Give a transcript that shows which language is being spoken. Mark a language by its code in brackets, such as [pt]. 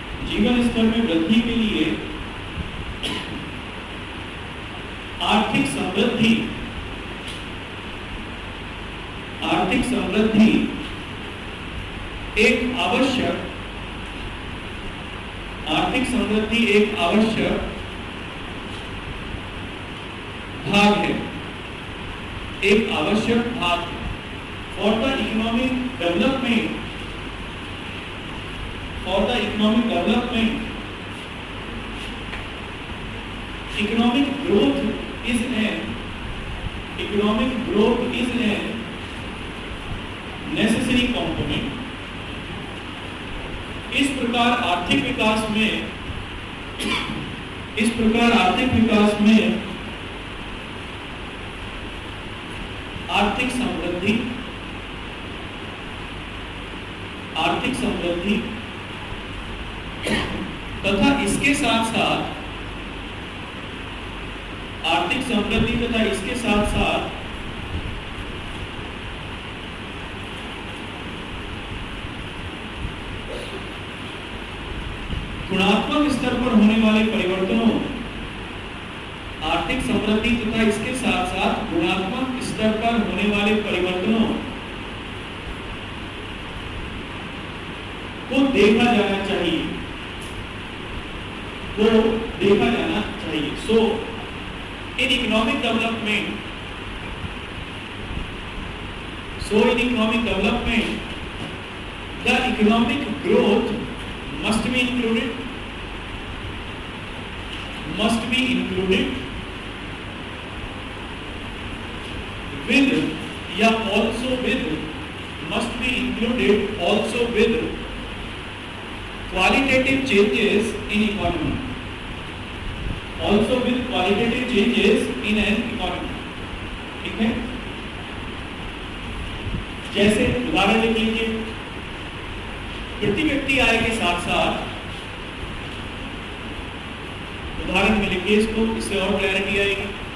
[hi] जीवन स्तर में वृद्धि के लिए आर्थिक समृद्धि, आर्थिक समृद्धि एक आवश्यक, आर्थिक समृद्धि एक आवश्यक भाग है, एक आवश्यक भाग है। [en] For the economic development, for the economic development, economic growth is an, economic growth is a necessary component। [hi] इस प्रकार आर्थिक विकास में, इस प्रकार आर्थिक विकास में आर्थिक समृद्धि, आर्थिक समृद्धि तथा इसके साथ साथ, आर्थिक समृद्धि तथा इसके साथ साथ गुणात्मक स्तर पर होने वाले परिवर्तनों, आर्थिक समृद्धि तथा इसके साथ साथ गुणात्मक स्तर पर होने वाले परिवर्तनों को देखा जाना चाहिए, को देखा जाना चाहिए। [en] So in economic development, so in economic development, the economic growth must be included, must be included with या also with, must be included also with qualitative changes in economy, also with qualitative changes in an economy. [hi] ठीक है, जैसे उदाहरण लिख लीजिए, प्रति व्यक्ति आय के साथ साथ, उदाहरण में लिखिए इसको, इससे और क्लैरिटी आएगी।